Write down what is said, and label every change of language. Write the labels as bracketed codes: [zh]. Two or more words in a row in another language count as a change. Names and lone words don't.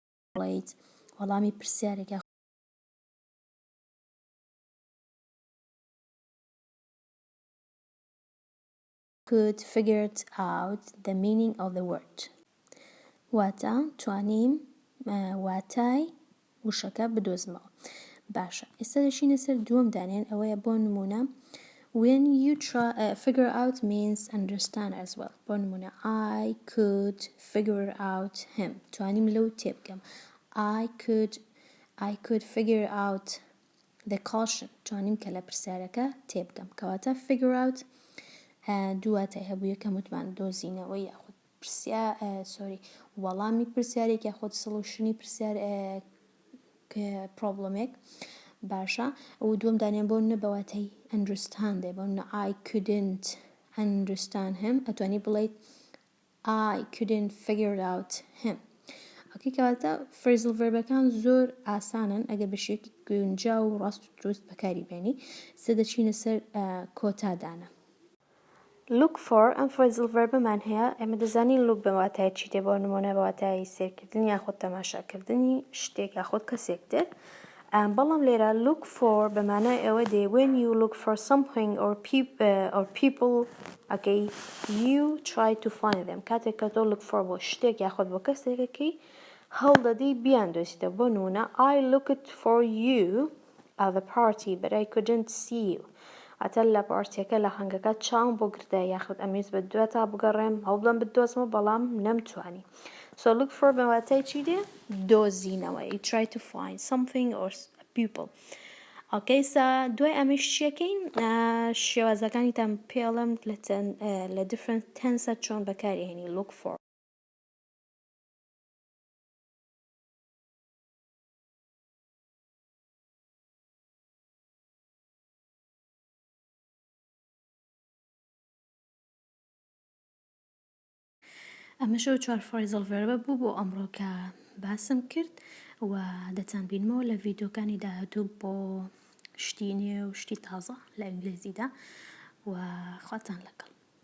[ckb] بڵێیت وەڵامی پرسیارێکە [en] could figure out the meaning of the word [ckb] واتە توانیم واتای وشەکە بدۆزمەوە. باشە ئێستا دەچینە سەر دووەم دانێن ئەوەیە بۆ نمونە [en] when you try figure out means understand as well. [ckb] بۆ نمونە [en] I could figure out him [ckb] توانیم لەو تێبگەم. [en] I could figure out the question [ckb] توانیم کە لە پرسیارەکە تێبگەم کەواتە [en] figure out [ckb] دواتای هەبوو یەکەم وتمان دۆزینەوە یاخود وەڵامی پرسیارێک یاخود سڵوشنی پرسیار پرۆبلەمێک. باشە و دووەم دانیان بۆ نە بەواتای understand بۆ نە [en] I couldn't understand him [ckb] ئەتوانی بڵێیت [en] I couldn't figure out him. [ckb] ئۆکەی کەواتە [en] phrasal verbەکان [ckb] زۆر ئاسانن ئەگەر بە شێوەیەکی گونجاو و ڕاست و دروست بەکاری بێنی. سێ دەچینە سەر کۆتادانە. [en] look for [ckb] ئەم [en] phrasal verbەمان [ckb] هەیە ئێمە دەزانین look بە واتای چی دێ بۆ نمونە بە واتای سیرکردنی یاخود تەماشاکردنی شتێک یاخود کەسێک دێت. بەڵام لێرە [en] look for [ckb] بەمانای ئەوە دێ [en] when you look for something or people okay you try to find them [ckb] کاتێک کە تۆ [en] look for [ckb] بۆ شتێک یاخود بۆ کەسێکەکەی هەوڵ دەدەی بیاندۆزیتە. بۆ نمونە [en] I looked for you at the party but I couldn't see you [ckb] ئەتە لە پارتیەکە لە هەنگەکە چاوم بۆ گرتە یاخود ئەمویست بە دوێ تا بگەڕێم هەوڵ بدەم بدۆزمەوە بەڵام نەمتوانی. [en] so look for [ckb] بە واتای چی دێ دۆزینەوە [en] you try to find something or people. [ckb] okay سا دوای ئەمەش چیەکەین شێوازەکانی تام پێڵم لە [en] different tense [ckb] چۆن بەکاری هێنی [en] look for. [ckb] ئەمەشەوە 4 [en] phrasal verbە [ckb] بوو بۆ ئەمڕۆ کە باسم کرد و دەتانبینمەوە لە ڤیدۆکانی داهاتوو بۆ شتی نوێ و شتی تازە لە ئینگلیزیدا و خواتان لەگەڵ.